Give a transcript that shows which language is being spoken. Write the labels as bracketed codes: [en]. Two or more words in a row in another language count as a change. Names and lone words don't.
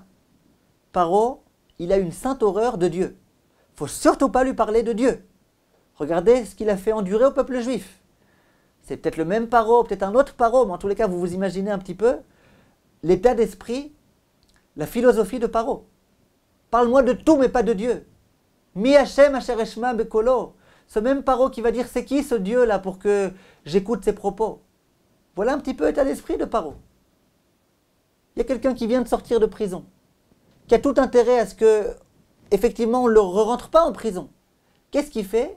[fr] Paro, il a une sainte horreur de Dieu. Il ne faut surtout pas lui parler de Dieu. Regardez ce qu'il a fait endurer au peuple juif. C'est peut-être le même Paro, peut-être un autre Paro, mais en tous les cas, vous vous imaginez un petit peu l'état d'esprit, la philosophie de Paro. Parle-moi de tout, mais pas de Dieu. [he] מי השם אשר אשמע בקולו. [fr] Ce même Paro qui va dire c'est qui ce Dieu-là pour que j'écoute ses propos. Voilà un petit peu l'état d'esprit de Paro. Il y a quelqu'un qui vient de sortir de prison, qui a tout intérêt à ce que, effectivement, on ne le rentre pas en prison. Qu'est-ce qu'il fait?